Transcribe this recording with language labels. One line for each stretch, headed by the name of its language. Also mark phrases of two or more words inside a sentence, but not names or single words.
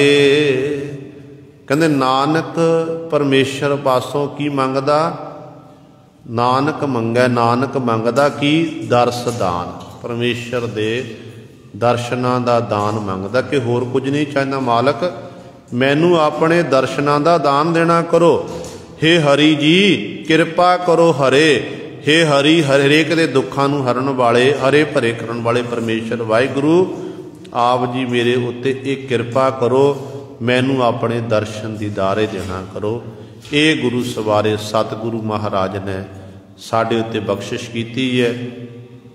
Punjabi: ਕਹਿੰਦੇ ਨਾਨਕ ਪਰਮੇਸ਼ਵਰ ਪਾਸੋਂ ਕੀ ਮੰਗਦਾ, ਨਾਨਕ ਮੰਗੈ, ਨਾਨਕ ਮੰਗਦਾ ਕੀ ਦਰਸ ਦਾਨ, ਪਰਮੇਸ਼ਵਰ ਦੇ ਦਰਸ਼ਨਾਂ ਦਾ ਦਾਨ ਮੰਗਦਾ ਕਿ ਹੋਰ
Hindi: कुछ नहीं चाहता।
Punjabi: ਮਾਲਕ ਮੈਨੂੰ ਆਪਣੇ ਦਰਸ਼ਨਾਂ ਦਾ ਦਾਨ ਦੇਣਾ ਕਰੋ। ਹੇ ਹਰਿ ਜੀ ਕਿਰਪਾ ਕਰੋ ਹਰੇ। ਹੇ ਹਰਿ ਹਰੇਕ ਦੇ ਦੁੱਖਾਂ ਨੂੰ ਹਰਨ ਵਾਲੇ, ਹਰੇ ਭਰੇ ਕਰਨ ਵਾਲੇ ਪਰਮੇਸ਼ਵਰ ਵਾਹਿਗੁਰੂ ਆਪ ਜੀ ਮੇਰੇ ਉੱਤੇ ਇਕ ਕਿਰਪਾ ਕਰੋ, ਮੈਨੂੰ ਆਪਣੇ ਦਰਸ਼ਨ ਦੀਦਾਰੇ ਦੇਣਾ ਕਰੋ। ਯੇ ਗੁਰੂ ਸਵਾਰੇ ਸਤਿਗੁਰੂ ਮਹਾਰਾਜ ਨੇ ਸਾਡੇ ਉੱਤੇ ਬਖ਼ਸ਼ਿਸ਼ ਕੀਤੀ ਹੈ।